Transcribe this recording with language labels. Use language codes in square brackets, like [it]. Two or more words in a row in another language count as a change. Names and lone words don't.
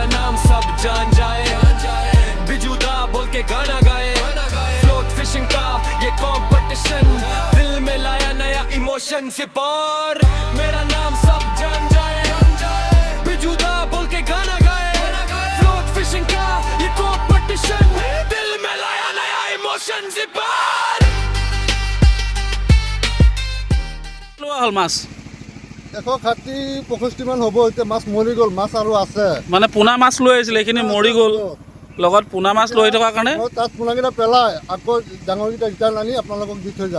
[hi] नाम सब जान जाए बिजुदा बोल के गाना गाए [en] float fishing [hi] का ये कंपटीशन दिल में लाया नया इमोशन से पार मेरा नाम सब जान जाए बिजुदा बोल के गाना गाए [en] float fishing [hi] का ये कंपटीशन दिल में लाया नया इमोशन से पार [as] হল মাছ 160-65 মান হ'ব এতিয়া মাছ মৰি গ'ল মাছ আৰু আছে মানে পোনা মাছ লৈ আহিছিলে এইখিনি মৰি গ'ল লগত পোনা মাছ লৈ থকাৰ কাৰণে মই তাত পোনাকেইটা পেলাই আকৌ ডাঙৰকেইটা ৰিটাৰ্ণ আনি আপোনালোকক দি থৈ যাম